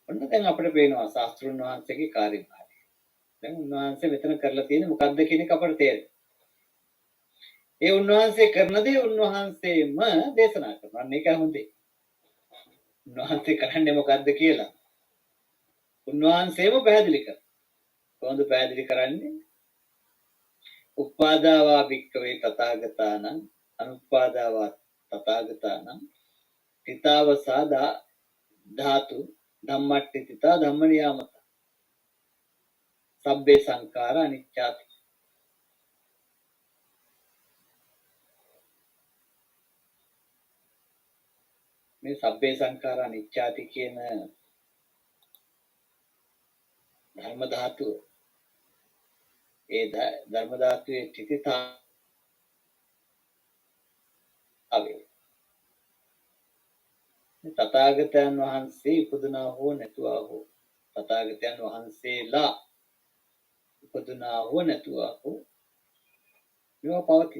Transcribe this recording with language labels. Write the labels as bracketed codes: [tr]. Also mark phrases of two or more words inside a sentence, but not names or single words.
[si] ඔන්න දැන් අපිට පේනවා ශාස්ත්‍රුන් වහන්සේගේ කාර්යභාරය. දැන් උන්වහන්සේ මෙතන කරලා තියෙන්නේ මොකද්ද කියන එක අපට තේරෙනවා. ඒ උන්වහන්සේ කරන දේ උන්වහන්සේම දේශනා කරනවා. අන්න ඒකයි හොඳේ. උන්වහන්සේ කරන්නේ මොකද්ද කියලා උන්වහන්සේම පැහැදිලි කරනවා. කොහොමද පැහැදිලි කරන්නේ? [pi] උපාදාවා භික්කවේ තථාගතානං අනුපාදාවා තථාගතානං තිතාවසා ධාතු ධම්මට්ඨිතා ධම්ම නියාමත සබ්බේ සංඛාර අනිච්චාති. [si] මේ [pi] සබ්බේ සංඛාර අනිච්චාති [si] කියන ධර්ම ධාතුව ඒ ධර්ම ධාතුවේ තිතිතාවේ තථාගතයන් වහන්සේ ඉපදුනා හෝ නැතුවා හෝ තථාගතයන් වහන්සේලා ඉපදුනා හෝ නැතුවා හෝ මේවා පවතින.